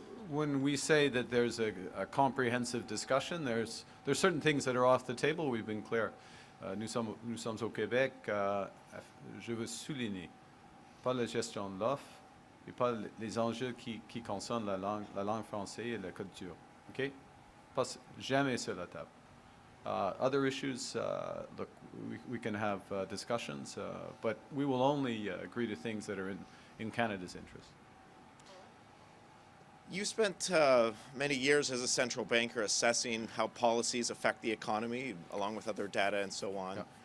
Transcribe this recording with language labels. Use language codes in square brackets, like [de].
[en] When we say that there's a comprehensive discussion, there's certain things that are off the table. We've been clear. [fr] Nous sommes au Québec. Je veux souligner, pas la gestion de l'offre et pas les enjeux qui concernent la langue française et la culture. OK? Pas jamais sur la table. [en] Other issues, look, we can have discussions, but we will only agree to things that are in Canada's interest. You spent many years as a central banker assessing how policies affect the economy, along with other data and so on.